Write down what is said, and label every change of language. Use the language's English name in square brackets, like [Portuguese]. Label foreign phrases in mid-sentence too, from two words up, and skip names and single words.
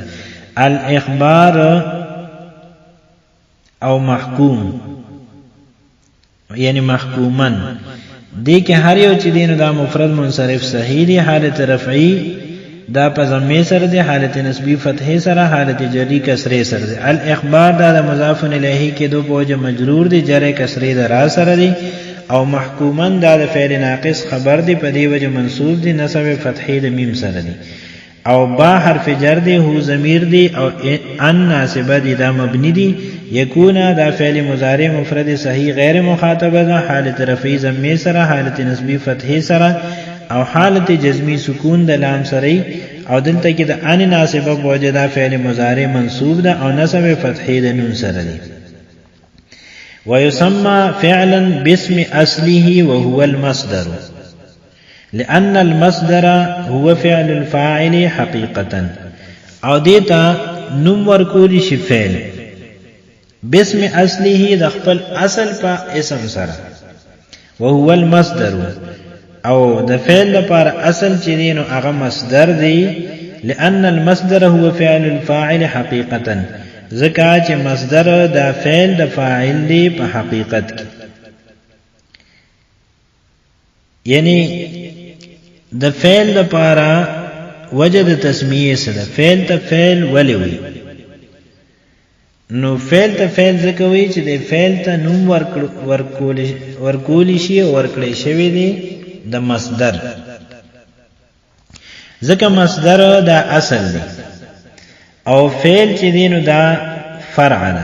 [Pashto] الاخبار او محکوم یعنی محکومن دی کې هر یو چې دینو دا مفرد منصرف صحیح دی، حالت رفعی دا په ضمه سره دی، حالت نسبی فتحې سره، حالت جری کسرې سره دی. الاخبار دا د مضاف الیه کې دو په وجه مجرور دی، جر کسرې د را سره دی. او محکومن دا د فعل ناقص خبر دی، په دې وجه منصوب دی، نصب فتحې د میم سره دی. او با حرف جر دی، هو ضمیر دی، او ان ناسبه دی، دا مبنی دی. یکونا دا فعل مضارع مفرد صحیح غیر مخاطبه ده، حالت رفعی ضمه سره، حالت نسبی فتحې سره، او حالت جزمی سکون د لام سره. او دلته کې د ان ناسبه په وجه دا فعل مضارع منصوب ده او نصب فتحې د نون سره دی. [Arabic] ويسمى فعلا باسم اصله وهو المصدر، لأن المصدر هو فعل الفاعل حقيقة. [Pashto] او دیتا نوم ورکول شي [Arabic] فعل باسم اصله [Pashto] د خپل اصل په اسم سره، [Arabic] وهو المصدر، [Pashto] او د فعل لپاره اصل چې دینو هغه مصدر دی. [Arabic] لأن المصدر هو فعل الفاعل حقيقة، [Pashto] ځکه چې مصدر د فعل د فاعل دی په حقیقت کې. یعنی د فعل لپاره وجه د تسمیه سره فعل ته فعل ولي وي. نو فعل ته فعل ځکه وي چې د فعل ته نوم ورکول شي او ورکړی شوی دی د مصدر، ځکه مصدر دا اصل دی او فعل چې دینو دا فرع ده.